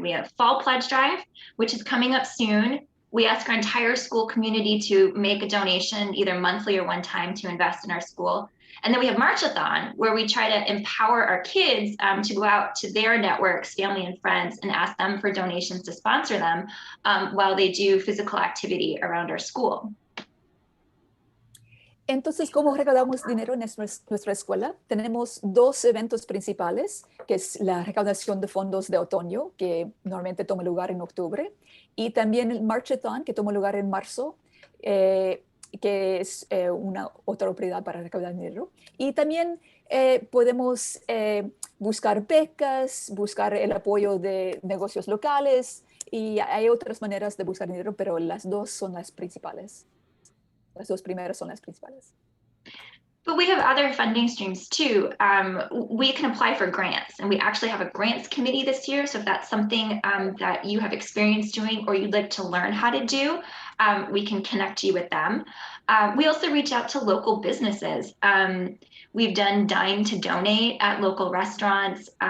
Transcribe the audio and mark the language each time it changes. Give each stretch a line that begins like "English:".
English: We have Fall Pledge Drive, which is coming up soon. We ask our entire school community to make a donation either monthly or one time to invest in our school. And then we have Marchathon, where we try to empower our kids to go out to their networks, family and friends, and ask them for donations to sponsor them while they do physical activity around our school.
Spanish: Entonces, ¿cómo recaudamos dinero en nuestra escuela? Tenemos dos eventos principales, que es la recaudación de fondos de otoño, que normalmente toma lugar en octubre, y también el Marchathon, que toma lugar en marzo, que es una otra oportunidad para recaudar dinero. Y también podemos buscar becas, buscar el apoyo de negocios locales, y hay otras maneras de buscar dinero, pero las dos son las principales. Las dos primeras son las principales.
English: But we have other funding streams too. We can apply for grants, and we actually have a grants committee this year. So if that's something that you have experience doing or you'd like to learn how to do, we can connect you with them. We also reach out to local businesses. We've done Dine to Donate at local restaurants.